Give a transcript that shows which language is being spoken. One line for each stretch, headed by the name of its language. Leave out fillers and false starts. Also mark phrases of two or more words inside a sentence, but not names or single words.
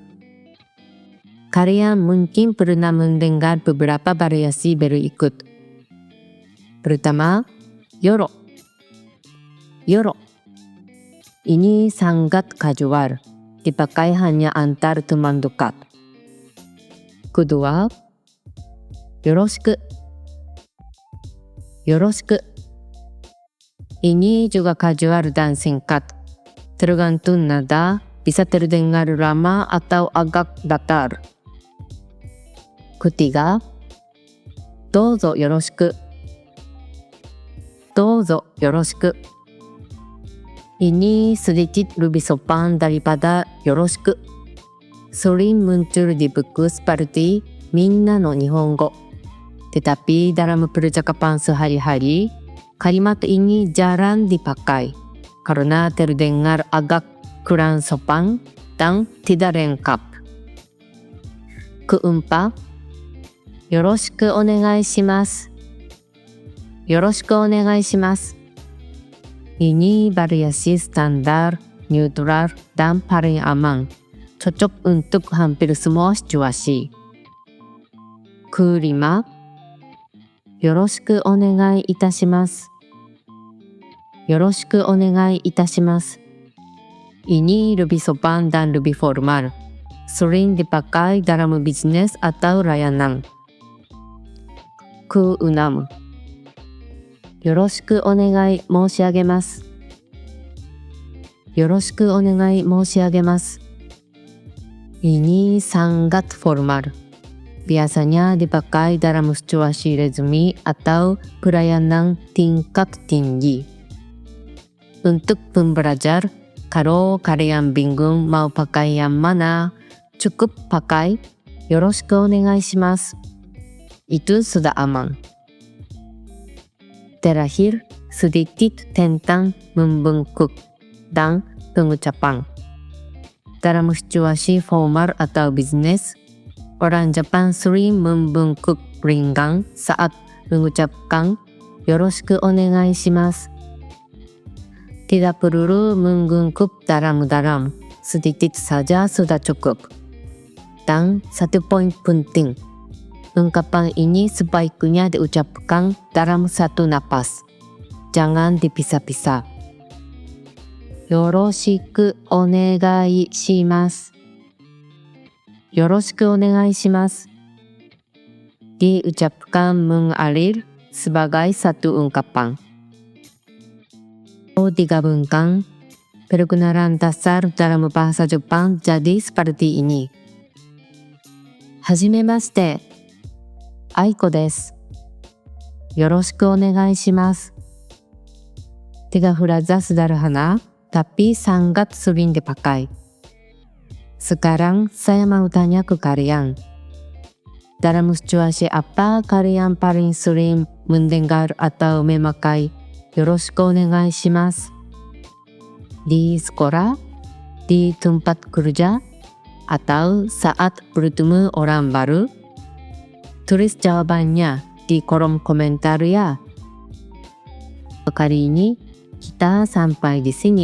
Indonesian: Kalian mungkin pernah mendengar beberapa variasi berikut. Pertama, yoro. Yoro. Ini sangat casual, dipakai hanya antar teman dekat. Kedua,
Japanese: よろしく。よろしく。
Indonesian: Ini juga casual dan singkat, tergantung nada, bisa terdengar lama atau agak datar. Ketiga,
Japanese: どうぞよろしく。どうぞよろしく。
Indonesian: Ini sedikit lebih sopan daripada よろしく。Sering muncul di buku seperti みんなの日本語。Tetapi dalam percakapan sehari-hari, kalimat ini jarang dipakai karena terdengar agak kurang sopan dan tidak lengkap. Keempat,
Japanese: よろしくお願いします。よろしくお願いします。
Indonesian: Ini variasi standar, neutral, dan paling aman. Cocok untuk hampir semua situasi. Kelima,
Japanese: よろしくお願いいたします。よろしくお願いいたします。
Indonesian: Ini lebih sopan dan lebih formal. Sering dipakai dalam bisnis atau layanan. Keenam,
Japanese: よろしくお願い申し上げます。よろしくお願い申し上げます。
Indonesian: Ini sangat formal. Biasanya dipakai dalam situasi resmi atau pelayanan tingkat tinggi. Untuk pembelajar, kalau kalian bingung mau pakai yang mana, cukup pakai
Japanese: よろしくお願いします。
Indonesian: Itu sudah aman. Terakhir, sedikit tentang membungkuk dan pengucapan. Dalam situasi formal atau bisnis, orang Jepang sering membungkuk ringan saat mengucapkan
Japanese: よろしくお願いします。
Indonesian: Tidak perlu membungkuk dalam-dalam, sedikit saja sudah cukup. Dan satu poin penting, ungkapan ini sebaiknya diucapkan dalam satu napas. Jangan dipisah-pisah.
Japanese: よろしくお願いします。よろしくお願いします。
Indonesian: Diucapkan mengalir sebagai satu ungkapan. Digabungkan, perkenalan dasar dalam bahasa Jepang jadi seperti ini.
Japanese: はじめまして、Aikoです. よろしくお願いします。
Indonesian: Tiga frasa sederhana, tapi sangat sering dipakai. Sekarang saya mau tanya ke kalian. Dalam situasi apa kalian paling sering mendengar atau memakai
Japanese: よろしくお願いします?
Indonesian: Di sekolah, di tempat kerja, atau saat bertemu orang baru? Tulis jawabannya di kolom komentar ya. Kali ini kita sampai di sini.